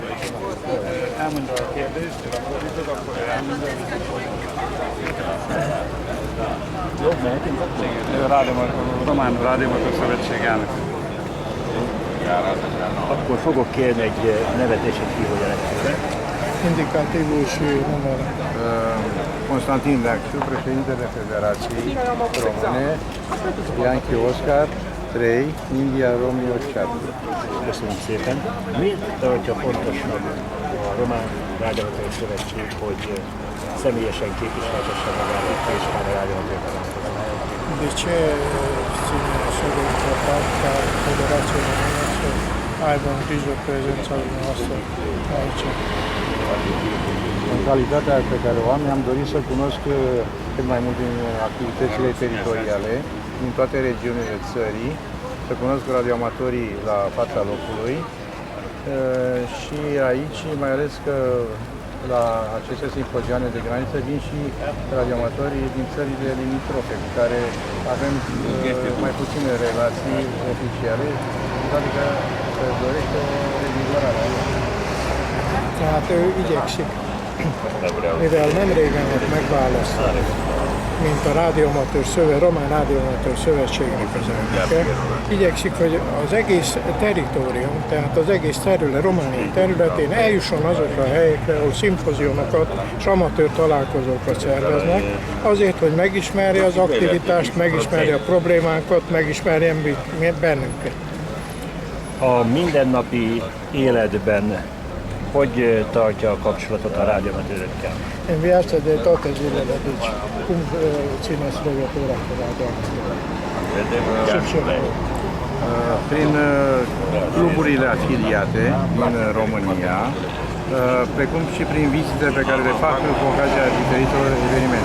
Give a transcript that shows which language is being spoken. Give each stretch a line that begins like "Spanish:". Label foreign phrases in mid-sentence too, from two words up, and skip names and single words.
Hungarian: Elmondom a kérdést, akkor elmondom. Jó, mehetünk akkor? Román Rádiómotor Szövetség elnök. Akkor fogok kérni egy nevet és egy hívójelentőre.
Romanian: indicativul și numărul. Constantin Daciu, președintele Federației Române, Ianchi Oscar, 3, India Romeo 7.
Hungarian: Köszönöm szépen. Miért tartja fontosnak a Román Rádióamatőr Szövetség, hogy személyesen képviseltesse magát és már a rádióamatőr
Romanian: De ce ține așa de important ca Federația Română să aibă în grijă prezența dumneavoastră aici? În calitatea pe care o am, mi-am dorit să cunosc cât mai mult din activitățile teritoriale, din toate regiunile țării, să cunosc radioamatorii la fața locului și aici, mai ales că la aceste simpozioane de graniță vin și radioamatorii din țările limitrofe, cu care avem mai puține relații oficiale, adică se dorește o revizorare.
Hungarian: Tehát ő igyekszik, mivel nem régen volt megválasztva, mint a Román Rádióamatőr Szövetségnek az elnöke, igyekszik, hogy az egész teritorium, tehát az egész terület, Románia területén eljusson azokra a helyekre, ahol szimpozionokat és amatőr találkozókat szerveznek, azért, hogy megismerje az aktivitást, megismerje a problémánkat, megismerjen bennünket. A mindennapi életben hogy tartja a kapcsolatot a rádióamatőrökkel?
Romanian: În viața de toate zilele, deci cum țineți legătura cu radioamatorul? Prin cluburile afiliate din România, precum și prin vizite pe care le fac cu ocazia diferitelor evenimente.